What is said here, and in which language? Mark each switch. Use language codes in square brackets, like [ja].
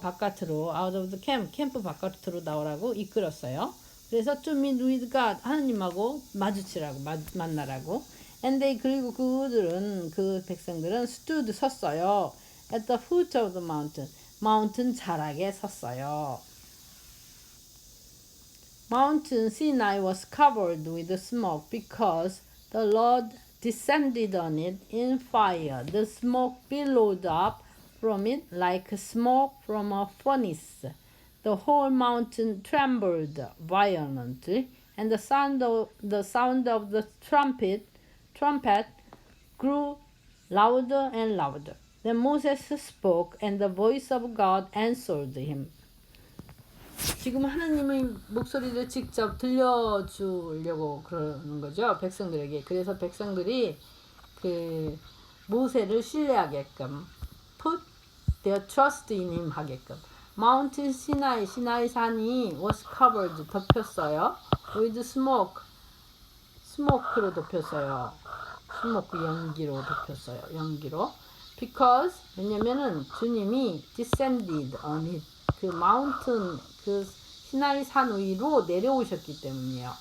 [ko] 바깥으로 [en] out of the camp [ko] 캠프 바깥으로 나오라고 이끌었어요. 그래서 [en] to meet with God [ko] 하나님하고 마주치라고 만나라고. [en] and they [ko] 그리고 그 백성들은 [en] stood [ko] 섰어요. [en] at the foot of the mountain [ko] 자락에 섰어요. [en] Mountain Sinai was covered with smoke because the Lord descended on it in fire. The smoke billowed up from it like smoke from a furnace. The whole mountain trembled violently, and the sound of the trumpet grew louder and louder. Then Moses spoke, and the voice of God answered him. [ko] 지금 하나님의 목소리를 직접 들려주려고 그러는 거죠. 백성들에게. 그래서 백성들이 그 모세를 신뢰하게끔 [en] put their trust in him [ko] 하게끔. Mountain Sinai 산이 [en] was covered [ko] 덮였어요. with smoke로 덮였어요. smoke 연기로 덮였어요. 연기로. because 왜냐면은 주님이 [en] descended on it. [ko] 그 mountain 그 시나이 산 위로 내려오셨기 때문이에요.